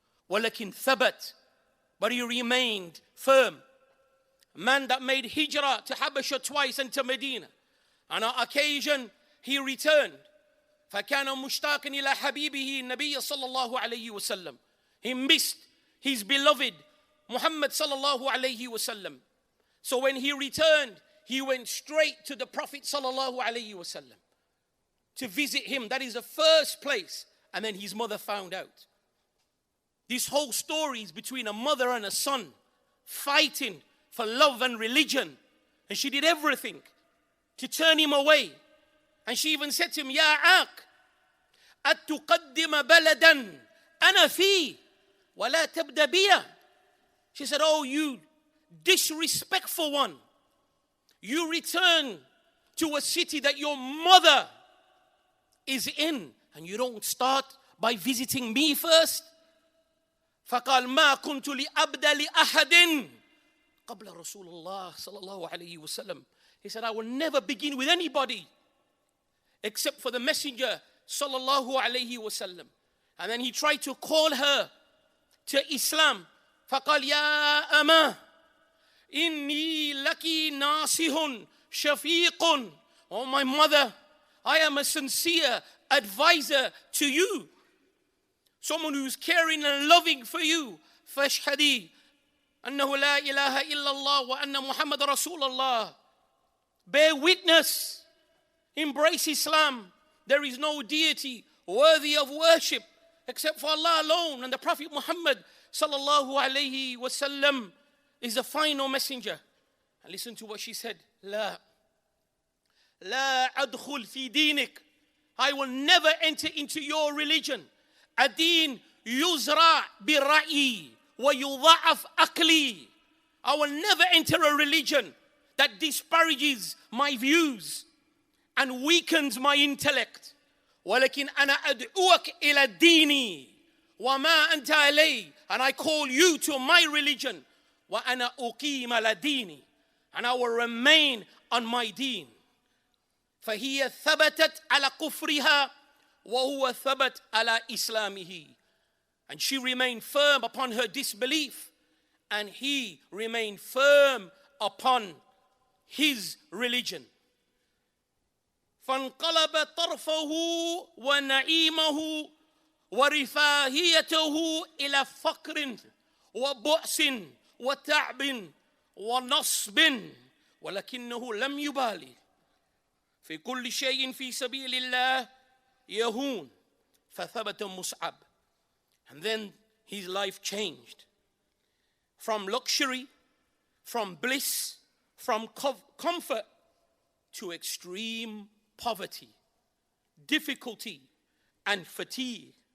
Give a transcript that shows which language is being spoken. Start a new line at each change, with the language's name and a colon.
Arabic: ولكن ثبت,
English: but he remained firm. A man that made hijrah to Habasha twice and to Medina. On an occasion he returned.
Arabic: فكان مشتاقا إلى حبيبه النبي صلى الله عليه وسلم.
English: He missed his beloved Muhammad sallallahu alayhi wasallam. So when he returned, he went straight to the Prophet sallallahu alayhi wasallam to visit him. That is the first place. And then his mother found out. This whole story is between a mother and a son fighting for love and religion. And she did everything to turn him away. And she even said to him,
Arabic: يا عاق أتقدم بلدا أنا فيه ولا تبدأ بي.
English: She said, oh, you disrespectful one. You return to a city that your mother is in, and you don't start by visiting me first.
Arabic: فقال ما كنت لأبدأ لأحد قبل رسول الله صلى الله عليه وسلم.
English: He said, I will never begin with anybody except for the Messenger sallallahu alayhi wasallam. And then he tried to call her to Islam.
Arabic: فقال يا أما إني لك ناصح شفيق.
English: Oh my mother, I am a sincere advisor to you, someone who's caring and loving for you.
Arabic: فاشهدي أنه لا إله إلا الله وأن محمد رسول الله.
English: Bear witness, embrace Islam. There is no deity worthy of worship except for Allah alone, and the Prophet Muhammad sallallahu alayhi wasallam is the final messenger. And listen to what she said.
Arabic: لا أدخل في دينك.
English: I will never enter into your religion.
Arabic: الدين يزرع برأيي ويضعف عقلي.
English: I will never enter a religion that disparages my views and weakens my intellect.
Arabic: ولكن أنا أدعوك إلى الدين وما أنت عليه.
English: And I call you to my religion.
Arabic: وأنا أقيم على ديني.
English: And I will remain on my deen.
Arabic: فهي ثبتت على كفرها وهو ثبت على إسلامه.
English: And she remained firm upon her disbelief, and he remained firm upon his religion.
Arabic: فانقلب طرفه ونعيمه ورفاهيته إلى فقر وبؤس وتعب ونصب ولكنه لم يبالي. في كل شيء في سبيل الله يهون. فثبت مصعب.
English: And then his life changed. From luxury, from bliss, from comfort to extreme poverty, difficulty, and fatigue.